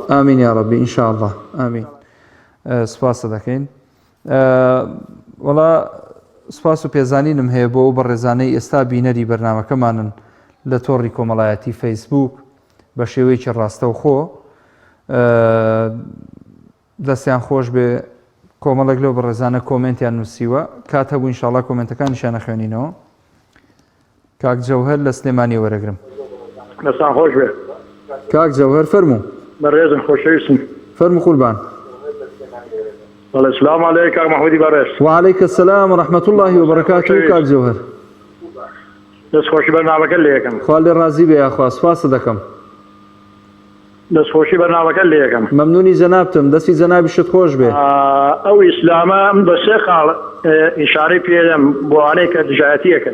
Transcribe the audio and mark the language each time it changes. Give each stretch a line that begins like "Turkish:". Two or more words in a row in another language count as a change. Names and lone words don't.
Central Kurdish: ئامین یا ڕەبی ئینشاءالله ئامین سپاس دەکەین وەڵا سپاس و پێزانینم هەیە بۆ ئەو بەڕێزانەی ئێستا بینەری بەرنامەکەمانن لە تۆڕی کۆمەڵایەتی فەیسبوک بە شێوەیەکی ڕاستەوخۆ دەستیان خۆش بێ کۆمەڵێک لەو بەڕێزانە کۆمنتیان نووسیوە کات هەبوو ئینشاءالله کۆمنتەکان نیشانە خوێنینەوە کاک جەوهەر لە سلێمانی وەرەگرم دەستان خۆش بێ کاک جەوهەر فەرموو بەڕێزم خۆشەویستم فەرموو قوربان
Arabic: السلام علیکم
Central Kurdish: کاک محمودی بەڕێز
Arabic: وعلیکم السلام ورحمة الله وبركاته کاک جەوهەر
Central Kurdish: دەستخۆشی بەرنامەکە لێ یەکەم خوا لێ ڕازی بێ یاخوا سپاس دەکەم دەستخۆشی بەرنامەکە لێ یەکەم مەمنونی جەنابتم دەستی جەنابیشت خۆش بێ ئەو ئیسلامە بە سێ خاڵ ئیشارەی پێدەم بۆ ئەوانەی کە دژایەتی یەکەن